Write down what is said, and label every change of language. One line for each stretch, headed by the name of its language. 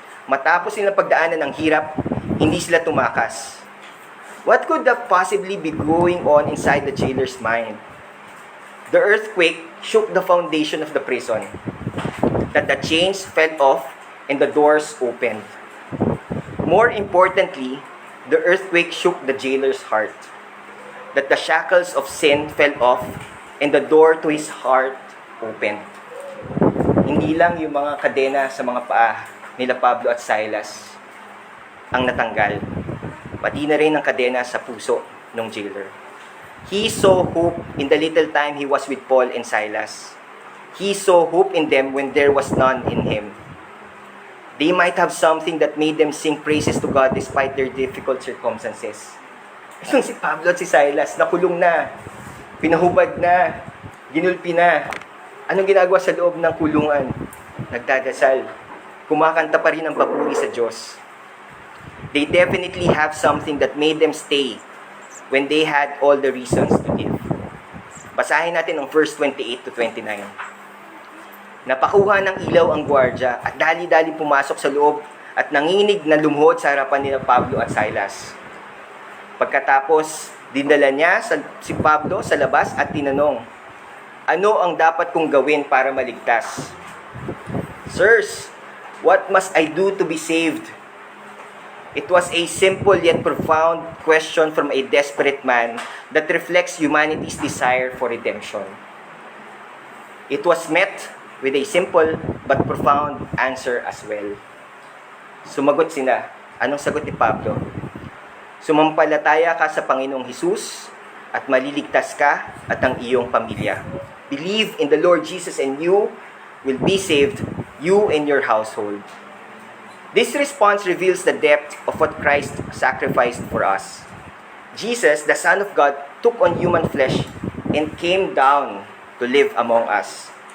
Filipino: Matapos silang pagdaanan ng hirap, hindi sila tumakas.
English: What could have possibly be going on inside the jailer's mind? The earthquake shook the foundation of the prison. That the chains fell off and the doors opened. More importantly, the earthquake shook the jailer's heart. That the shackles of sin fell off and the door to his heart opened.
Filipino: Hindi lang yung mga kadena sa mga paa nila Pablo at Silas ang natanggal. Pati na rin ang kadena sa puso ng jailer.
English: He saw hope in the little time he was with Paul and Silas. He saw hope in them when there was none in him. They might have something that made them sing praises to God despite their difficult circumstances.
Filipino: Itong si Pablo at si Silas, nakulong na, pinahubad na, ginulpi na. Anong ginagawa sa loob ng kulungan? Nagdadasal. Kumakanta pa rin ang papuri sa Diyos.
English: They definitely have something that made them stay when they had all the reasons to give.
Filipino: Basahin natin ang verse 28 to 29. Napakuha ng ilaw ang gwardya at dali-dali pumasok sa loob at nanginig na lumuhod sa harapan nila Pablo at Silas. Pagkatapos, dinala niya si Pablo sa labas at tinanong, "Ano ang dapat kong gawin para maligtas?"
English: "Sirs, what must I do to be saved?" It was a simple yet profound question from a desperate man that reflects humanity's desire for redemption. It was met with a simple but profound answer as well.
Filipino: Sumagot sila. Anong sagot ni Pablo? "Sumampalataya ka sa Panginoong Hesus at maliligtas ka at ang iyong pamilya.
English: Believe in the Lord Jesus and you will be saved, you and your household." This response reveals the depth of what Christ sacrificed for us. Jesus, the Son of God, took on human flesh and came down to live among us.